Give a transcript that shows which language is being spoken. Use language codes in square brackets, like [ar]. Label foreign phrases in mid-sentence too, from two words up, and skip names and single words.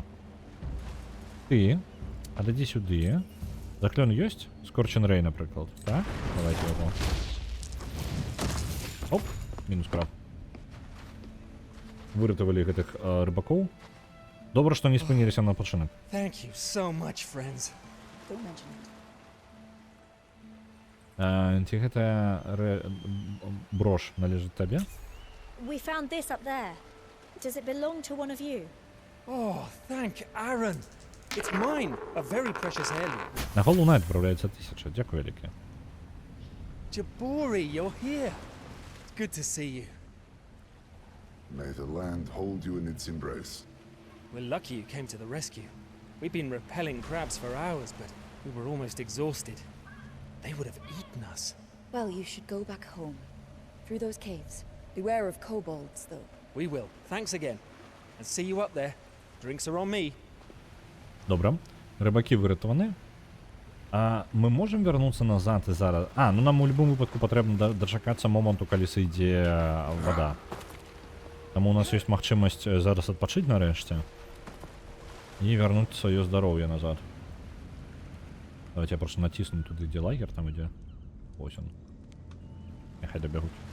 [be] Ты. Ададзі сюды. Заклён ёсць? Скорчен Рэй, напрыклад. Так? [ru] Давайте его. [be] Оп. Мінус краб. Выратавалі гэтых рыбакоў. Добра, што не спыніліся на пачынак. [en] Thank you so much, friends. Don't mention it. [be] Ці гэтая брош належыць табе? [en] We found this up there. Does it belong to one of you? Oh, thank Aaron. It's mine, a very precious heirloom. [uk] На Hollow Knight відправляється 1000. Дякую велике. [en] Jabori, you're here. It's good to see you. May the land hold you in its embrace. We're lucky you came to the rescue. We've been repelling crabs for hours, but we were almost exhausted. They would have eaten us. Well, you should go back home. Through those caves. Beware of kobolds, though. We will. Thanks again. And see you up there. Drinks are on me. [uk] Добре. Рибаки врятовані. Ми можемо вернутися назад і зараз... ну нам у будь-якому випадку потрібно дочекатися моменту, коли сійде вода. Тому у нас є можливість зараз відпочити нарешті. І вернути своє здоров'я назад. Давайте я просто натисну туди, де лагер там іде. Ось он. Нехай добігуть.